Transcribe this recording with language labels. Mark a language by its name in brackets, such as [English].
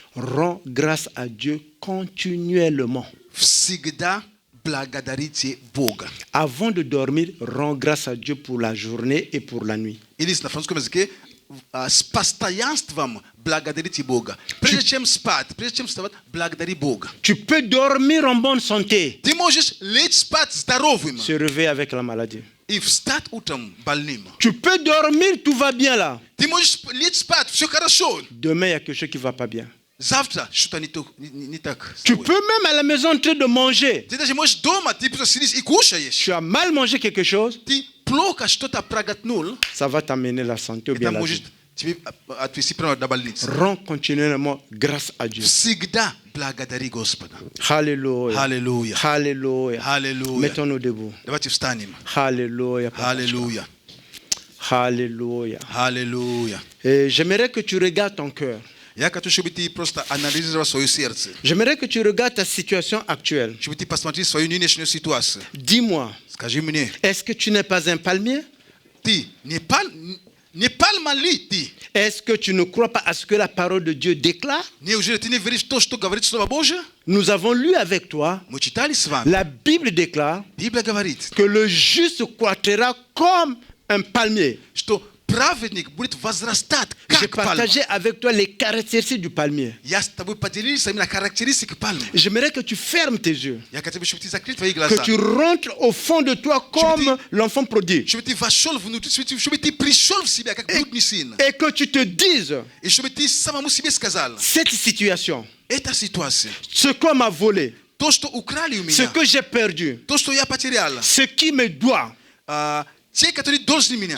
[French] rends grâce à Dieu continuellement. [Russian] всегда благодарите Бога. [French] Avant de dormir, rends grâce à Dieu pour la journée et pour la nuit. [Russian] Или на французском языке с постоянством благодарите Бога. Прежде чем спать, прежде чем вставать, благодари Бога. [French] Tu peux dormir en bonne santé, [Russian] Ты можешь лечь спать здоровым [French] se réveiller avec la maladie. [Russian] и встать утром больным. [French] Tu peux dormir, tout va bien là. [Russian] Ты можешь лечь спать, все хорошо. [French] Demain, il y a quelque chose qui ne va pas bien. [Russian] Завтра что-то не так. с [French] Tu [Russian] тобой. [French] peux même à la maison en train de manger. [Russian] Ты даже можешь дома, ты просто сидишь и кушаешь. [French] Tu as mal mangé quelque chose, [Russian] Ты плохо что-то проглотнул, [French] ça va t'amener la santé ou bien [Russian] это [French] la [Russian] может [French] vie. [Russian] тебе отвести прямо до больницы. [French] Rends continuellement grâce à Dieu. [Russian] Всегда благодари Господа. [French] Alléluia. Alléluia. Alléluia. Alléluia. Mettons-nous debout. [Russian] Давайте встанем. [French] Alléluia. Papa. Alléluia. Alléluia. Alléluia. Et j'aimerais que tu regardes ton cœur. [Russian] Я хочу, чтобы ты просто анализировал свое сердце. [French] J'aimerais que tu regardes ta situation actuelle. [Russian] Чтобы ты посмотрел свою нынешнюю ситуацию. [French] Dis-moi, [Russian] Скажи мне, [French] est-ce que tu n'es pas un palmier? [Russian] ты не пальма ли ты? [French] Est-ce que tu ne crois pas à ce que la parole de Dieu déclare? [Russian] Неужели ты не веришь в то, что говорит Слово Божие? [French] Nous avons lu avec toi, [Russian] Мы читали с вами. [French] la Bible déclare [Russian] Библия говорит, [French] que le juste croîtra comme un palmier. [Russian] что праведник будет возрастать, [French] J'ai [Russian] как пальма. [French] partagé avec toi les caractéristiques du palmier. [Russian] Я с тобой поделился именно характеристикой пальмы. [French] J'aimerais que tu fermes tes yeux, [Russian] Я хотел бы, чтобы ты закрыл твои [French] que [Russian] глаза. [French] tu rentres au fond de toi comme l'enfant prodigue, [Russian] Чтобы ты вошел внутрь, чтобы ты пришел в себя, как блудный сын. [French] et que tu te dises, [Russian] И чтобы ты самому себе сказал, [French] cette situation, [Russian] эта ситуация, [French] ce qu'on m'a volé, [Russian] то, что украли у [French] ce [Russian] меня, [French] que j'ai perdu, [Russian] то, что я потерял, [French] ce qui me doit, [Russian] те, которые должны меня,